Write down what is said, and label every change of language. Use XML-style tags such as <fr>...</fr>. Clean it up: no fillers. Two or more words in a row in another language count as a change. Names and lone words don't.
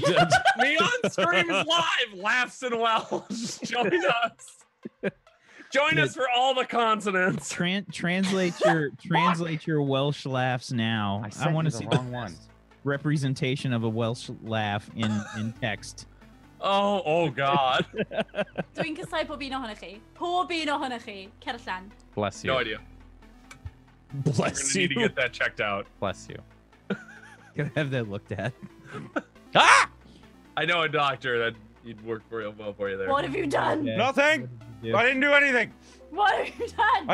<en>Neon streams live. Laughs in Welsh. Join us. Join us for all the consonants. Translate your Welsh laughs now. I want to see the wrong one. representation of a Welsh laugh in text. Oh God.</en> <cy>Dwi'n casau pob un ohonych chi. Pob un ohonych chi. Cer allan.</cy> <en>Bless you. No idea. We're Bless gonna need to you. get that checked out. Bless you. Gotta have that looked at. Ah! I know a doctor that you'd work real well for you there. What have you done? Yeah. Nothing. I didn't do anything. What have you done?</en>